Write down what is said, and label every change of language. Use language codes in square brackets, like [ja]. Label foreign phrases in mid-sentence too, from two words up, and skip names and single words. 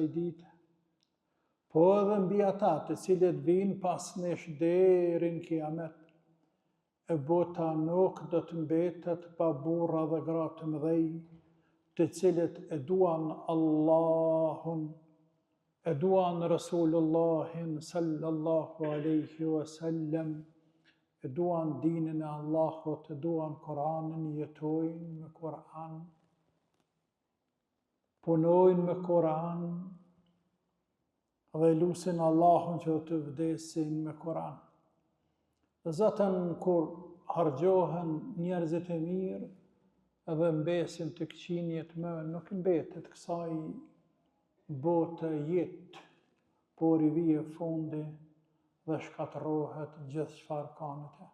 [sq] dite, po edhe mbi ata të cilët vinë pas nesh deri në kiamet, e bota nuk do të mbetet pa burra dhe gra të mëdhej, të cilët e duan Allahun, e duan Rasulullahin [ar] صلى الله عليه وسلم, [sq] e duan dinin e Allahut, e duan Kur'anin, jetojnë me Kur'an, punojnë me Kur'an dhe lusin Allahun që të vdesin me Kur'an. Dhe zaten kur hargjohen njerëzit e mirë edhe mbesin të këqinjet më, nuk mbetet kësaj bote jetë, por i vije fundi dhe shkatërrohet gjithë çfarë ka në te.